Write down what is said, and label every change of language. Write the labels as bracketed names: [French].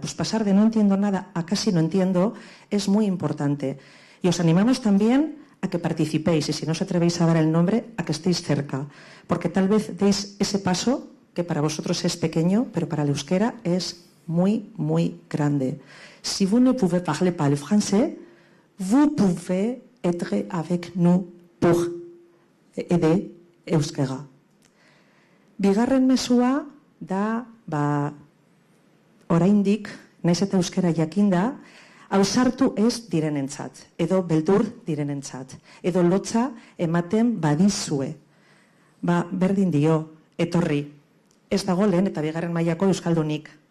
[Spanish] Pues pasar de no entiendo nada a casi no entiendo es muy importante. Y os animamos también a que participéis, y si no os atrevéis a dar el nombre, a que estéis cerca. Porque tal vez deis ese paso que para vosotros es pequeño, pero para el euskera es muy, muy grande. [French] Si vous ne pouvez parler pas le français, vous pouvez être avec nous pour aider euskera. [Basque] Bigarren mezua da, oraindik, naiz eta euskera jakinda, ausartu ez direnentzat, edo beldur direnentzat, edo lotza ematen badizue. Berdin dio, etorri. Ez dago lehen eta bigarren mailako euskaldunik.